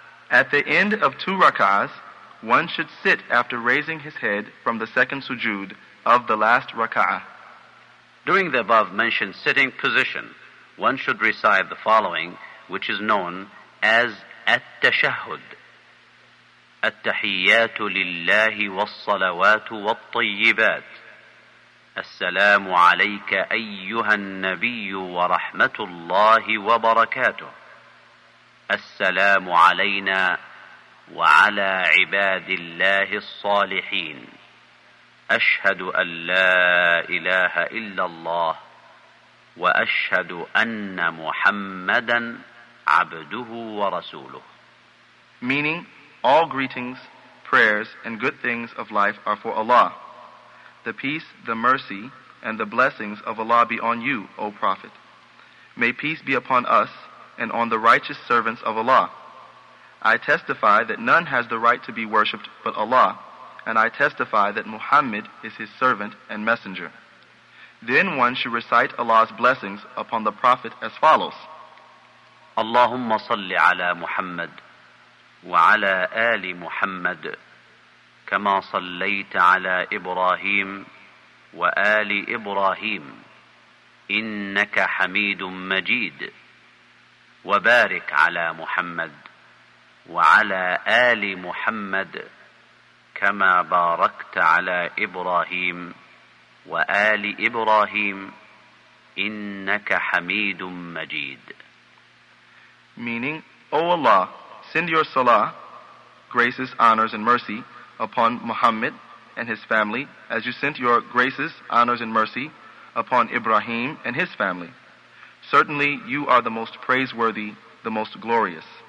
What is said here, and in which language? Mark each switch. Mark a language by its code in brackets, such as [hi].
[en] At the end of 2 raka'ahs, one should sit after raising his head from the second sujood of the last raka'ah. During the above-mentioned sitting position, one should recite the following, which is known as التشهد. [ar] التحيات لله والصلوات والطيبات. السلام عليك أيها النبي ورحمة الله وبركاته. السلام علينا وعلى عباد الله الصالحين. أشهد أن لا إله إلا الله وأشهد أن محمدا عبده ورسوله. [en] Meaning, all greetings, prayers, and good things of life are for Allah. The peace, the mercy, and the blessings of Allah be on you, O Prophet. May peace be upon us and on the righteous servants of Allah. I testify that none has the right to be worshipped but Allah, and I testify that Muhammad is his servant and messenger. Then one should recite Allah's blessings upon the Prophet as follows. [ar] Allahumma salli ala Muhammad وعلى آل محمد كما صليت على إبراهيم وآل إبراهيم إنك حميد مجيد وبارك على محمد وعلى آل محمد كما باركت على إبراهيم وآل إبراهيم إنك حميد مجيد. [en] Meaning, O Allah, send your salah, graces, honors, and mercy upon Muhammad and his family, as you sent your graces, honors, and mercy upon Ibrahim and his family. Certainly, you are the most praiseworthy, the most glorious.